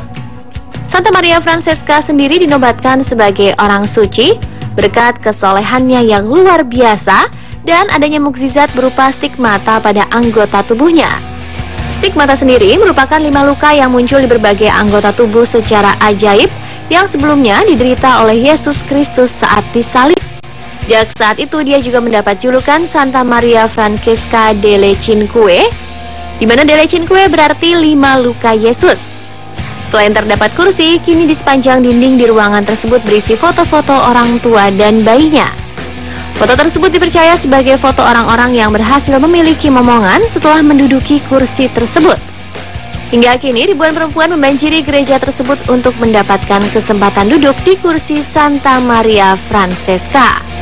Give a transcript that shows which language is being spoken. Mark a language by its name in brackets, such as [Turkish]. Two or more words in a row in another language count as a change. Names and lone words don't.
[Indonesian] Santa Maria Francesca sendiri dinobatkan sebagai orang suci berkat kesolehannya yang luar biasa dan adanya mukjizat berupa stigmata pada anggota tubuhnya. Stigmata sendiri merupakan 5 luka yang muncul di berbagai anggota tubuh secara ajaib yang sebelumnya diderita oleh Yesus Kristus saat disalib. Sejak saat itu dia juga mendapat julukan Santa Maria Francesca [Italian] delle Cinque, [Indonesian] di mana delle Cinque berarti 5 luka Yesus. Selain terdapat kursi, kini di sepanjang dinding di ruangan tersebut berisi foto-foto orang tua dan bayinya. Foto tersebut dipercaya sebagai foto orang-orang yang berhasil memiliki momongan setelah menduduki kursi tersebut. Hingga kini ribuan perempuan membanjiri gereja tersebut untuk mendapatkan kesempatan duduk di kursi Santa Maria Francesca.